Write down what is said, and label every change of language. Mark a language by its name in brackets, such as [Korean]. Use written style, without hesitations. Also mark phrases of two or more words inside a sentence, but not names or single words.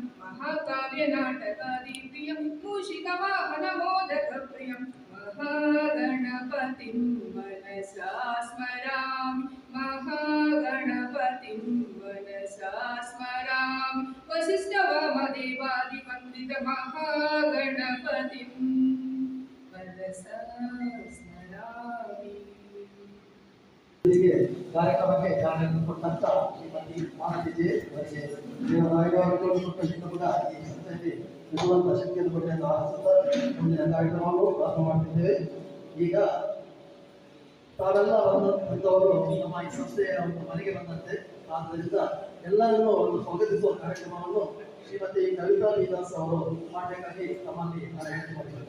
[Sanskrit] महाकाव्यनाटकादिप्रियं मूषिकवाहनमोदकप्रियं, महागणपतिं मनसा स्मरामि, महागणपतिं मनसा स्मरामि, वसिष्ठवामदेवादिवन्दित महागणपतिं मनसा स्मरामि. [Kannada] ಕಾರ್ಯಕ್ರಮಕ್ಕೆ ಚಾಲನೆ ಕೊಟ್ಟಂತ ಶ್ರೀಮತಿ ಮಾನವಿಜೆ ಅವರಿಗೆ ದೇವರಾಯವರು ಕೂಡ ಈ ಸಂಸ್ಥೆಯಲ್ಲಿ ಇರುವಂತ ಶಕ್ತಿಯನ್ನು ಕೊಟ್ಟೆ ಎಂದು ಆಶಿಸುತ್ತಾ ಮುಂದಿನ ಕಾರ್ಯಕ್ರಮವನ್ನು ಪ್ರಾರಂಭ ಮಾಡ್ತಿದ್ದೇವೆ. ಈಗ ತಾವೆಲ್ಲ ಬಂದವರು ನಮ್ಮ ಈ ಸಂಸ್ಥೆಯ ಒಂದು ಮನೆಗೆ ಬಂದಂತೆ, ಆದ್ದರಿಂದ ಎಲ್ಲರನ್ನೂ ಒಂದು ಸ್ವಾಗತಿಸುವ ಕಾರ್ಯಕ್ರಮವನ್ನು ಶ್ರೀಮತಿ ಕವಿತಾ ವಿದಾಸ್ ಅವರು ಮಾಡಬೇಕಾಗಿ ತಮ್ಮಲ್ಲಿ ಹೇಳಿಕೊಂಡಿದ್ದಾರೆ.